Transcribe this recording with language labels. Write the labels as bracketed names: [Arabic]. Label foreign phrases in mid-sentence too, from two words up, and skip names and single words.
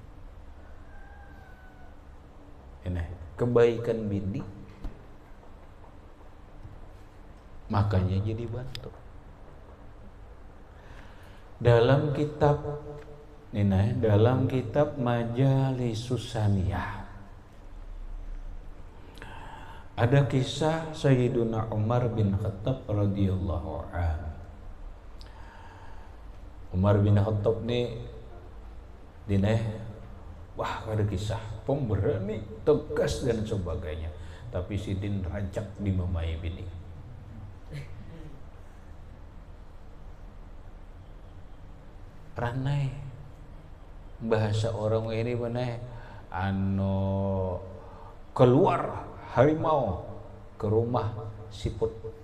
[Banjar] Ini kebaikan bini, makanya jadi bantu. Dalam kitab ini, dalam kitab Majalisus Saniyah, ada kisah Sayyiduna Umar bin Khattab [Arabic] رضي الله عنه. [Banjar] Umar bin Khattab nih wah ada kisah pemberani, tegas dan sebagainya, tapi sidin rancak dimamai bini. Ranai bahasa orang ini benar, keluar harimau ke rumah siput.